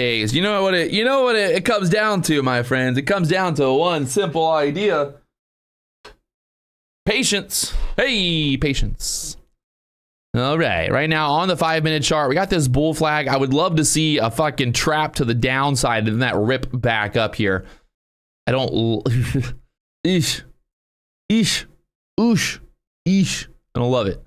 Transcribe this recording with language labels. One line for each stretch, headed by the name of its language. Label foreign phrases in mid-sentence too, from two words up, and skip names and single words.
English: You know what it comes down to, my friends. It comes down to one simple idea. Patience. Hey, patience. All right, right now on the 5-minute chart, we got this bull flag. I would love to see a fucking trap to the downside and then that rip back up here. I don't... Eesh. Eesh. Oosh. Eesh. I don't love it.